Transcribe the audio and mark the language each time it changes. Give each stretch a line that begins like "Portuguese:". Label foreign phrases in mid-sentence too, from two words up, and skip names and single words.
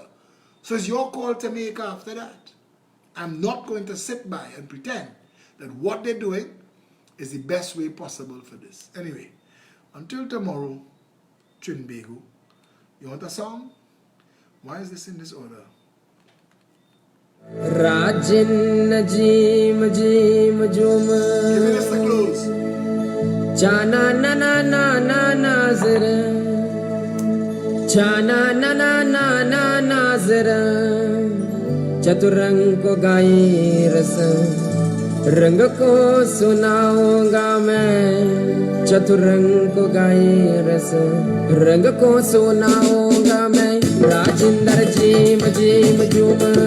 English: So it's your call to make after that. I'm not going to sit by and pretend that what they're doing is the best way possible for this. Anyway, until tomorrow, Trinbago. You want a song? Why is this in this order? Rajin Najim Jim Jum. Give me this to close. Chana na na na na nazar. Chana na na na na nazar.
Hindi: चतुरंग को गाई रस रंग को सुनाऊंगा मैं चतुरंग को गाई रस रंग को सुनाऊंगा मैं राजिंदर जीम जीम जुम